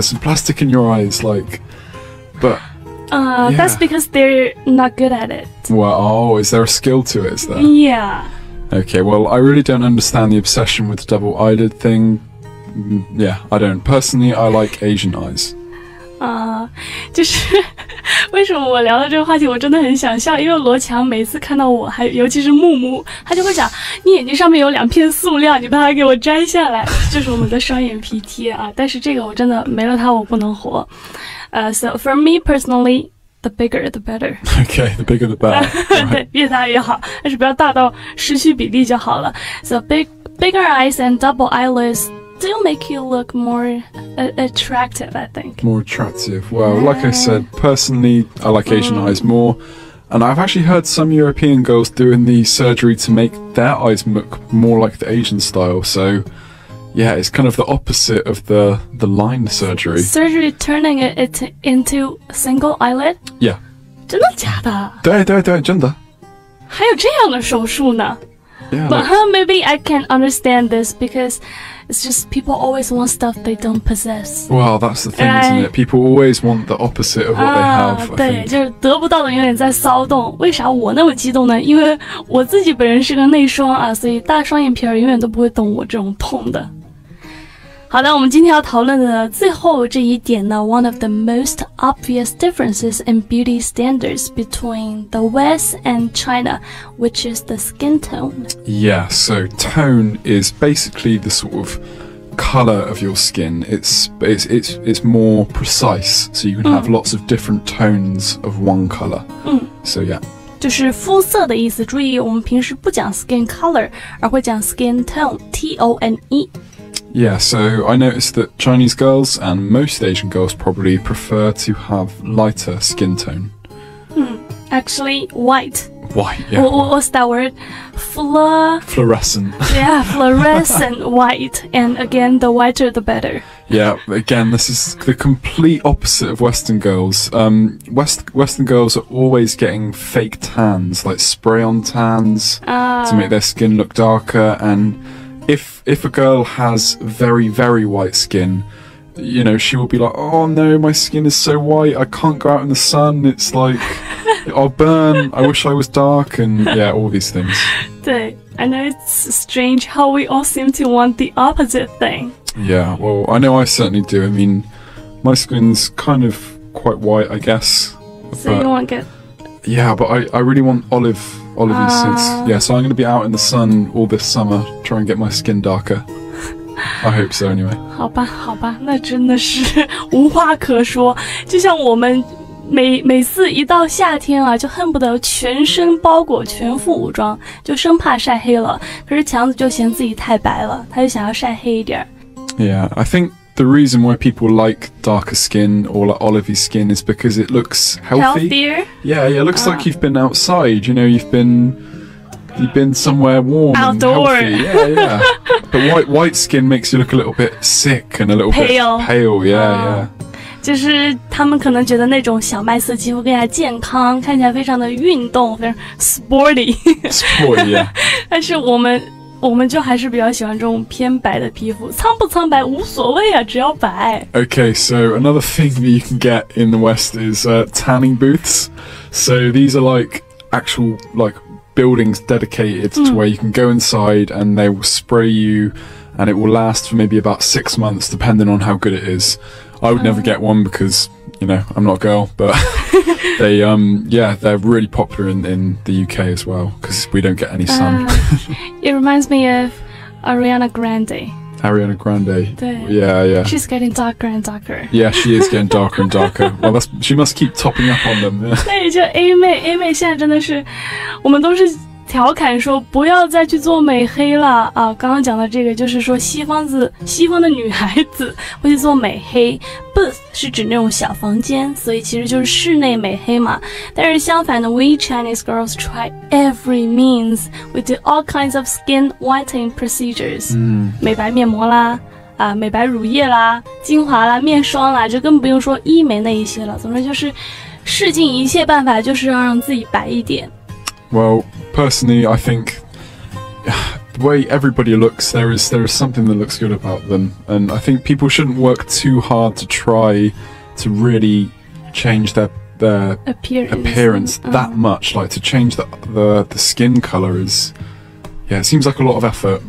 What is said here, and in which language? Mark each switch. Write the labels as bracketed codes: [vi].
[en] There's some plastic in your eyes, like. But yeah. That's because they're not good at it. Well, is there a skill to it? Is there? Yeah. Okay. Well, I really don't understand the obsession with the double eyelid thing. Yeah, I don't. Personally, I like Asian eyes. [zh] 就是为什么我聊到这个话题，我真的很想笑，因为罗强每次看到我，尤其是木木，他就会讲你眼睛上面有2片塑料，你把它给我摘下来，就是我们的双眼皮贴啊。但是这个我真的没了它我不能活。 [en] So for me personally, the bigger the better. Okay, the bigger the better. [zh] 对，越大越好，但是不要大到失去比例就好了。 [en] So bigger eyes and double eyelids.Still make you look more attractive, I think. More attractive. Well, like I said, personally, I like Asian eyes more. And I've actually heard some European girls doing the surgery to make their eyes look more like the Asian style. So, yeah, it's kind of the opposite of the line surgery. Surgery turning it into a single eyelid? Yeah. [zh] 真的假的？对，真的。还有这样的手术呢？ [en] Yeah, But maybe I can understand this because it's just people always want stuff they don't possess. Well, that's the thing, isn't it? People always want the opposite of what they have. [zh] 对，就是得不到的永远在骚动。为啥我那么激动呢？因为我自己本人是个内双啊，所以大双眼皮儿永远都不会懂我这种痛的。好的，我们今天要讨论的最后这一点呢 [en] ，one of the most obvious differences in beauty standards between the West and China, which is the skin tone. Yeah, so tone is basically the sort of color of your skin. It's more precise, so you can have lots of different tones of one color. So yeah. [zh] 就是肤色的意思。注意，我们平时不讲 skin color， 而会讲 skin tone, T-O-N-E。Yeah, [en] so I noticed that Chinese girls and most Asian girls probably prefer to have lighter skin tone. Actually, white. White, yeah. What's that word? Fluorescent. Yeah, fluorescent white. And again, the whiter the better. Yeah, again, this is the complete opposite of Western girls. Western girls are always getting fake tans, like spray-on tans to make their skin look darker. And if a girl has very, very white skin, you know, she will be like, oh no, my skin is so white, I can't go out in the sun, it's like, I'll burn, I wish I was dark, and yeah, all these things. 对, I know it's strange how we all seem to want the opposite thing. Yeah, well, I know I certainly do. I mean, my skin's kind of quite white, I guess. So you won't get... Yeah, but I really want olivey skin. Yeah, so I'm going to be out in the sun all this summer, try and get my skin darker. I hope so, anyway. [zh] 好吧，那真的是无话可说。就像我们每次一到夏天啊，就恨不得全身包裹、全副武装，就生怕晒黑了。可是强子就嫌自己太白了，他就想要晒黑一点。 [en] Yeah, I think the reason why people like darker skin or like olivey skin is because it looks healthy. Healthier? Yeah, it looks like you've been outside. You know, you've been somewhere warm Outdoor. and healthy. Yeah. But white skin makes you look a little bit sick and a little Pale. bit pale. Yeah. [zh] 就是他们可能觉得那种小麦色肌肤更加健康，看起来非常的运动，非常 sporty。 [en] Sporty, yeah. [zh] 但是我们就还是比较喜欢这种偏白的皮肤，苍不苍白无所谓啊，只要白。 [en] Okay, so another thing that you can get in the West is tanning booths. So these are like actual buildings dedicated to where you can go inside and they will spray you and it will last for maybe about 6 months depending on how good it is. I would never get one because, you know, I'm not a girl, but they're really popular in the UK as well because we don't get any sun. It reminds me of Ariana Grande. Ariana Grande. [zh] 对 [en] Yeah. She's getting darker and darker. Yeah, she is getting darker and darker. Well, she must keep topping up on them. Yeah. [zh] 对，就 A 妹现在真的是，我们都是调侃说不要再去做美黑了啊！刚刚讲的这个就是说西方的女孩子会去做美黑 ，booth 是指那种小房间，所以其实就是室内美黑嘛。但是相反的 [en] ，we Chinese girls try every means. We do all kinds of skin whitening procedures. [zh] 美白面膜啦。美白乳液啦、精华啦、面霜啦，就更不用说医美那一些了。总之就是试尽一切办法，就是要让自己白一点。 [en] Well, personally, I think the way everybody looks, there is something that looks good about them, and I think people shouldn't work too hard to try to really change their appearance that much. Like to change the skin color is, it seems like a lot of effort.